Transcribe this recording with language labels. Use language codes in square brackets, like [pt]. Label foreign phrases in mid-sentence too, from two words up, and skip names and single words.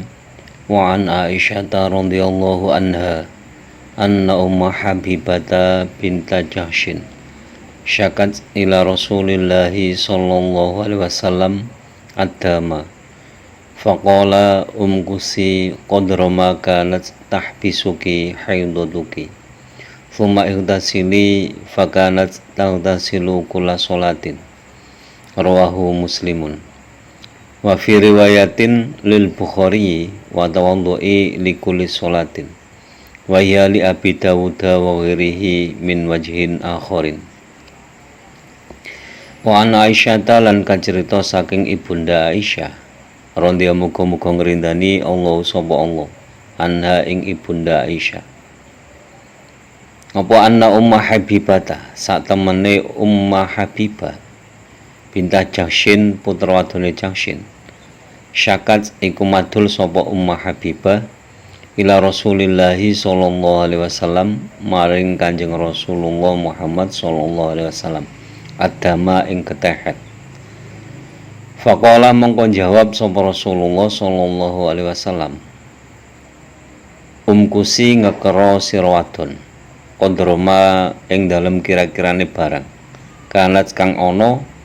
[ar] وعن عائشة رضي الله عنها أن أم حبيبة بنت جحش شكت إلى رسول الله صلى الله عليه وسلم الدم فقال امكثي قدر ما كانت تحبسك حيضتك ثم اغتسلي فكانت تغتسل كل صلاة رواه مسلم. وفي رواية للبخاري وتوضئي لكل صلاة وهي لأبي داود وغيره من وجه آخر. وعن عائشة [jv] lan kacerita saking Ibunda Aisyah radhiyallahu muga-muga ngrindani Allah sapa Allah anha ing Ibunda Aisyah apa [ar] أن أم حبيبة [jv] sak temene Umma Habibah [ar] بنت جحش [jv] putra wadone Jahshin syakat iku madul sapa Ummah Habibah [ar] إلى رسول الله صلى الله عليه وسلم [jv] maring Kanjeng Rasulullah Muhammad [ar] صلى الله عليه وسلم [jv] adama ing ketehet. Faqala mongko jawab sapa Rasulullah [ar] صلى الله عليه وسلم [jv] umkusi ngekero sira wadon kondroma ing dalem kira-kirane barang kanat kang ana